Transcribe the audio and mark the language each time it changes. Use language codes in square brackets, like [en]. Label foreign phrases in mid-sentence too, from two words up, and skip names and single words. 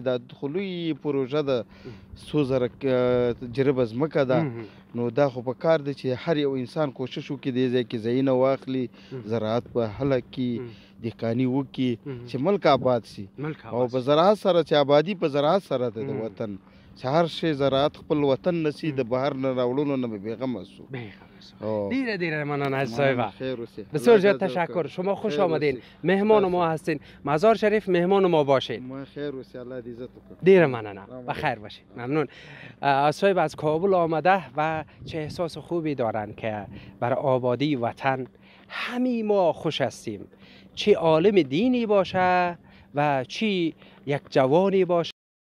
[ps] دا خو پروژه ده 100,000 جریبه ځمکه ده نو دا خو په کار دی چې هر یو انسان کوشش وکړي دې ځای کې ځایونه واخلي، زراعت په هله کړي، دهقاني وکړي چې ملک آباد سي. او په زراعت سره چې آبادي په زراعت سره ده د وطن چې هر شی زراعت خپل وطن نسی د بهر نه راوړلو نه بیغمه سو. دیره مننه [fa] از صاحب. بسیار زیاد تشکر. شما خوش آمدین. مهمان ما هستین. مزار شریف مهمان ما باشین. [ps] ما خیر و الله دې عزت وکړي. دیره مننه. [fa] بخیر باشین. ممنون. صاحب از کابل آمده و چه احساس خوبی دارن که بر آبادی وطن همه ما خوش هستیم. چه عالم دینی باشه و چی یک جوانی باشه